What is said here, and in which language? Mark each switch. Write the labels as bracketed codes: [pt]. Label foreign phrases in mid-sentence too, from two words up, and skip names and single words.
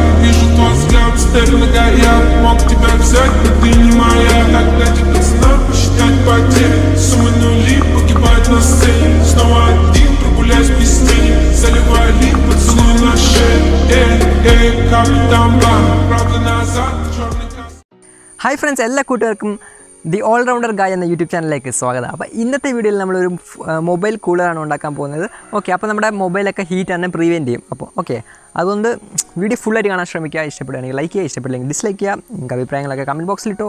[ru] Вижу твой взгляд, стебли горят. Мог тебя взять, но ты не моя. Так дайте пацанам посчитать потери. Суммы нули погибают на сцене. Снова один прогуляюсь без тени. Заливаю лик, поцелуй на шею. Капитан Бан, правый назад, черный каскад. [en] Hi friends, [ml] എല്ലാ കൂട്ടുകാർക്കും ദി ഓൾറൗണ്ടർ ഗായ് എന്ന യൂട്യൂബ് ചാനലിലേക്ക് സ്വാഗതം. അപ്പോൾ ഇന്നത്തെ വീഡിയോയിൽ നമ്മളൊരു മൊബൈൽ കൂളറാണ് ഉണ്ടാക്കാൻ പോകുന്നത്. ഓക്കെ, അപ്പോൾ നമ്മുടെ മൊബൈലൊക്കെ ഹീറ്റ് തന്നെ പ്രിവെൻറ്റ് ചെയ്യും. അപ്പോൾ ഓക്കെ, അതുകൊണ്ട് വീഡിയോ ഫുള്ളായിട്ട് കാണാൻ ശ്രമിക്കുക. ഇഷ്ടപ്പെടുകയാണെങ്കിൽ ലൈക്ക് ചെയ്യുക, ഇഷ്ടപ്പെട്ടില്ലെങ്കിൽ ഡിസ്ലൈക്ക് ചെയ്യുക. നിങ്ങൾക്ക് അഭിപ്രായങ്ങളൊക്കെ [en] comment boxil [ml] ഇട്ടോ.